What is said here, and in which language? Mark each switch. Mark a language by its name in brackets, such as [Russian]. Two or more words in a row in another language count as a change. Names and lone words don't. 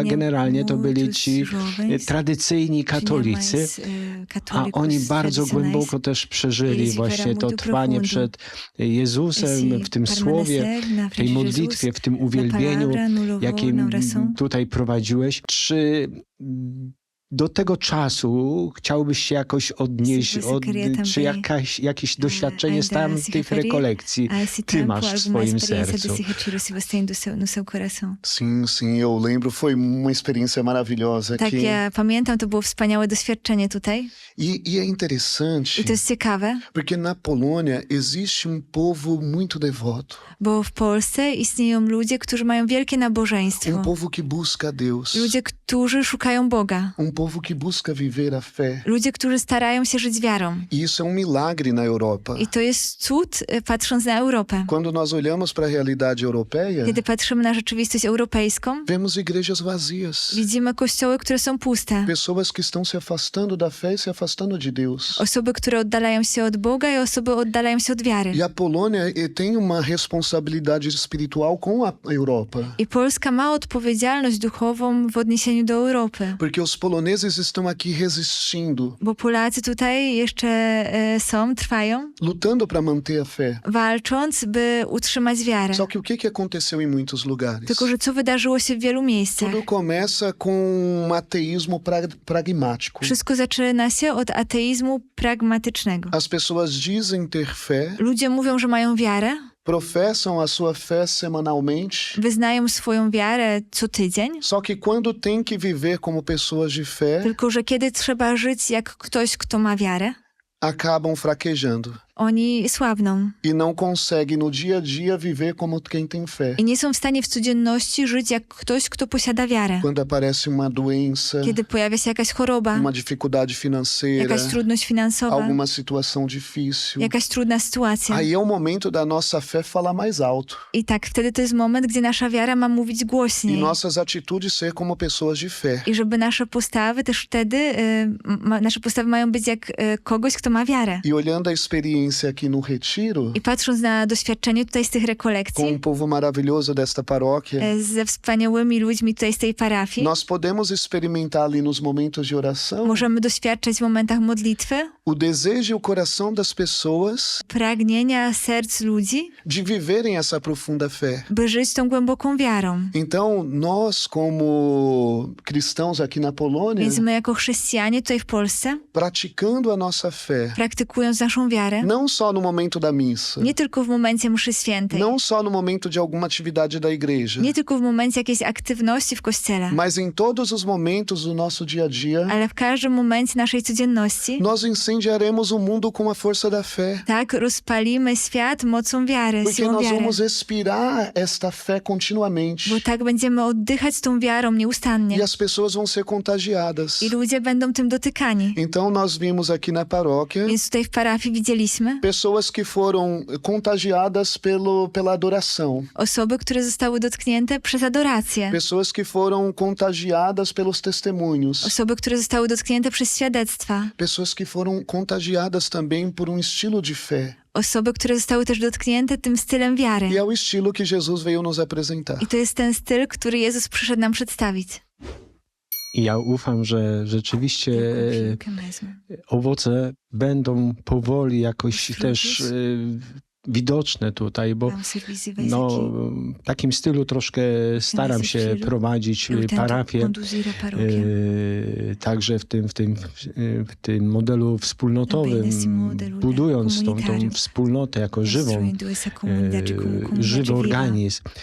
[Polish] Generalnie to byli ci tradycyjni katolicy, a oni bardzo głęboko też przeżyli właśnie to trwanie przed Jezusem, w tym słowie, w tej modlitwie, w tym uwielbieniu, jakim tutaj prowadziłeś. Czy do tego czasu chciałbyś się jakoś odnieść, czy jakieś doświadczenie z tamtych rekolekcji ty masz w swoim sercu? [Portuguese] Sim, sim, eu lembro, foi uma experiência maravilhosa [Polish] Tak, [Portuguese] aqui. [Polish] ja pamiętam, to było wspaniałe doświadczenie tutaj. [Portuguese] E é interessante, [Polish] I to jest ciekawe, [Portuguese] porque na Polônia existe um povo muito devoto, [Polish] bo w Polsce istnieją ludzie, którzy mają wielkie nabożeństwo. [Portuguese] povo que busca a Deus, [Polish] Ludzie, którzy szukają Boga. [Portuguese] povo que busca viver a fé. [Polish] Ludzie, którzy starają się żyć wiarą. [Portuguese] E isso é milagre na Europa. [Polish] I to jest cud, patrząc na Europę. [Portuguese] Quando nós olhamos para a realidade europeia, [Polish] Kiedy patrzymy na rzeczywistość europejską, [Portuguese] vemos igrejas vazias, [Polish] widzimy kościoły, które są puste. [Portuguese] pessoas que estão se afastando da fé e se afastando de Deus. [Polish] Osoby, które oddalają się od Boga i osoby oddalają się od wiary. [Portuguese] E a Polônia tem uma responsabilidade espiritual com a Europa, [Polish] I Polska ma odpowiedzialność duchową w odniesieniu do Europy. [Portuguese] porque os poloneses estão aqui resistindo, [Polish] Bo Polacy tutaj jeszcze trwają, [Portuguese] lutando para manter a fé. [Polish] walcząc, by utrzymać wiarę. [Portuguese] Só que o que aconteceu em muitos lugares? [Polish] Tylko, że co wydarzyło się w wielu miejscach? [Portuguese] Tudo começa com um ateísmo pragmático. [Polish] Wszystko zaczyna się od ateizmu pragmatycznego. [Portuguese] As pessoas dizem ter fé, [Polish] Ludzie mówią, że mają wiarę, [Portuguese] professam a sua fé semanalmente, [Polish] wyznają swoją wiarę co tydzień, [Portuguese] só que quando tem que viver como pessoas de fé, [Polish] tylko że kiedy trzeba żyć jak ktoś, kto ma wiarę, [Portuguese] acabam fraquejando [Polish] oni słabną [Portuguese] e não conseguem no dia a dia viver como quem tem fé. [Polish] i nie są w stanie w codzienności żyć jak ktoś, kto posiada wiarę. [Portuguese] Quando aparece uma doença, [Polish] Kiedy pojawia się jakaś choroba, [Portuguese] uma dificuldade financeira, [Polish] jakaś trudność finansowa, [Portuguese] alguma situação difícil, [Polish] jakaś trudna sytuacja. [Portuguese] aí é o momento da nossa fé falar mais alto [Polish] I tak, wtedy to jest moment, gdzie nasza wiara ma mówić [Portuguese] e [Polish] głośniej. [Portuguese] nossas atitudes ser como pessoas de fé. [Polish] I żeby nasze postawy też wtedy, nasze postawy mają być jak kogoś, kto ma wiarę. [Portuguese] E olhando a experiência aqui no Retiro, [Polish] I patrząc na doświadczenie tutaj z tych [Portuguese] com o [Polish] rekolekcji, [Portuguese] povo maravilhoso desta paróquia, [Polish] ze wspaniałymi ludźmi tutaj z tej parafii, [Portuguese] nós podemos experimentar ali nos momentos de oração [Polish] możemy doświadczać w momentach modlitwy [Portuguese] o desejo e o coração das pessoas [Polish] pragnienia serc ludzi, [Portuguese] de viverem essa profunda fé. [Polish] by żyć tą głęboką wiarą. [Portuguese] Então, nós, como cristãos aqui na Polônia, [Polish] Więc my jako chrześcijanie tutaj w Polsce, [Portuguese] praticando a nossa fé, [Polish] praktykując naszą wiarę, [Portuguese] não só no momento da missa, [Polish] nie tylko w momencie mszy świętej, [Portuguese] não só no momento de alguma atividade da igreja, [Polish] nie tylko w momencie jakiejś aktywności w kościele, [Portuguese] mas em todos os momentos do nosso dia a dia, [Polish] ale w każdym momencie naszej codzienności, [Portuguese] nós incendiaremos o mundo com a força da fé. [Polish] tak rozpalimy świat mocą wiary, [Portuguese] Porque [Polish] siłą [Portuguese] nós [Polish] wiary. [Portuguese] vamos respirar esta fé continuamente. [Polish] Bo tak będziemy oddychać tą wiarą nieustannie. [Portuguese] E as pessoas vão ser contagiadas. [Polish] I ludzie będą tym dotykani. [Portuguese] Então nós vimos aqui na paróquia [Polish] Więc tutaj w parafii widzieliśmy [Portuguese] pessoas que foram contagiadas pela adoração. [Polish] osoby, które zostały dotknięte przez adorację. [Portuguese] Pessoas que foram contagiadas pelos testemunhos. [Polish] Osoby, które zostały dotknięte przez świadectwa. [Portuguese] Pessoas que foram contagiadas também por um estilo de fé. [Polish] osoby, które zostały też dotknięte tym stylem wiary. [Portuguese] E é o estilo que Jesus veio nos apresentar. [Polish] I to jest ten styl, który Jezus przyszedł nam przedstawić. I ja ufam, że rzeczywiście owoce będą powoli jakoś też widoczne tutaj, bo no, w takim stylu troszkę staram się prowadzić parafię, także w tym modelu wspólnotowym, budując tą wspólnotę jako żywy organizm.